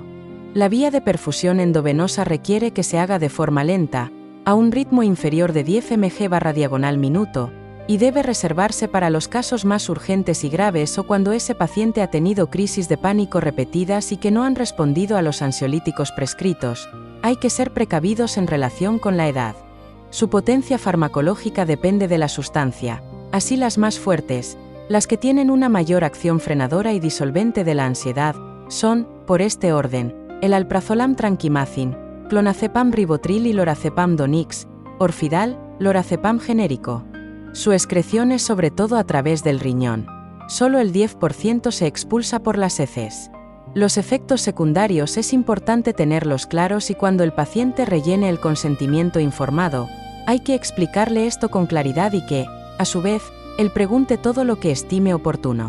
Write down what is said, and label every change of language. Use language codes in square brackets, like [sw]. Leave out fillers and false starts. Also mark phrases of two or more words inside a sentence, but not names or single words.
[es] La vía de perfusión endovenosa requiere que se haga de forma lenta, a un ritmo inferior de 10 mg/min, y debe reservarse para los casos más urgentes y graves o cuando ese paciente ha tenido crisis de pánico repetidas y que no han respondido a los ansiolíticos prescritos. Hay que ser precavidos en relación con la edad. Su potencia farmacológica depende de la sustancia, así las más fuertes, las que tienen una mayor acción frenadora y disolvente de la ansiedad, Son, por este orden, el alprazolam trankimazin, clonazepam ribotril y lorazepam donix, orfidal, lorazepam genérico. Su excreción es sobre todo a través del riñón. Solo el 10% se expulsa por las heces. Los efectos secundarios es importante tenerlos claros y cuando el paciente rellene el consentimiento informado, hay que explicarle esto con claridad y que, a su vez, él pregunte todo lo que estime oportuno.